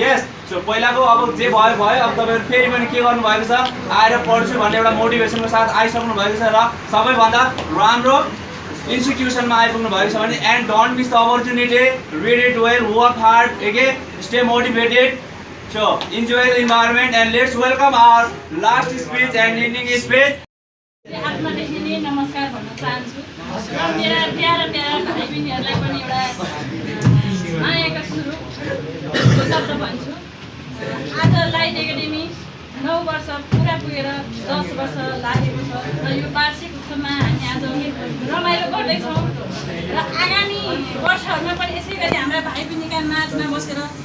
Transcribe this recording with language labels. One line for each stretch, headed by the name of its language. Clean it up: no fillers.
English: Yes, so
Nepali: पहिलाको अब जे भयो भयो, अब तपाईहरु फेरि पनि के गर्नु भएको छ, आएर पढ्छु भन्ने एउटा मोटिभेसनको साथ आइसक्नु भएको छ र सबैभन्दा राम्रो institutionमा आइपुग्नु भएको छ भने
English: and don't miss the opportunity, read it well, work hard, okay, stay motivated. So enjoy the environment and let's welcome our last speech and ending speech.
Nepali: आत्मदेखि नमस्कार भन्न चाहन्छु र मेरा प्यारा भाइ बहिनीहरुलाई पनि एउटा मायाका सुरु शब्द भन्छु। आज लाइट एकाडेमी 9 वर्ष पुरा पुगेर 10 वर्ष लागेको छ र यो वार्षिक उत्सवमा हामी आज रमाइलो गर्दैछौँ र आगामी वर्षहरूमा पनि यसै गरी हाम्रा भाइ बहिनीका माझमा बसेर र